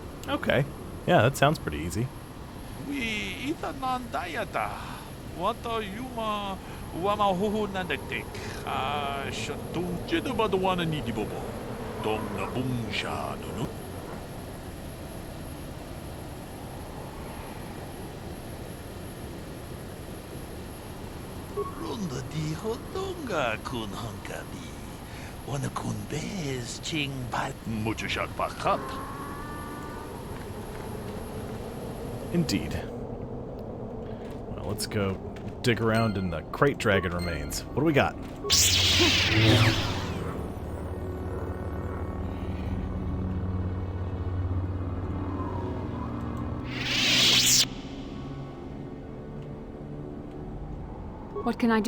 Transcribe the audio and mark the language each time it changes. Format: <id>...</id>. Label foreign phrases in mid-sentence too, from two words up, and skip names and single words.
<en>Okay. Yeah, that sounds pretty easy. We itanan dayata. Wata yuma wama huhu nadektek. Shatung jedabadwana nidibobo. Dong na bungsha nunu. Runda di hotonga kun hankabi. Wana kun bez ching bal. Muchashak bakat. Indeed. Well, let's go dig around in the crate dragon remains. What do we got? What can I do?</en>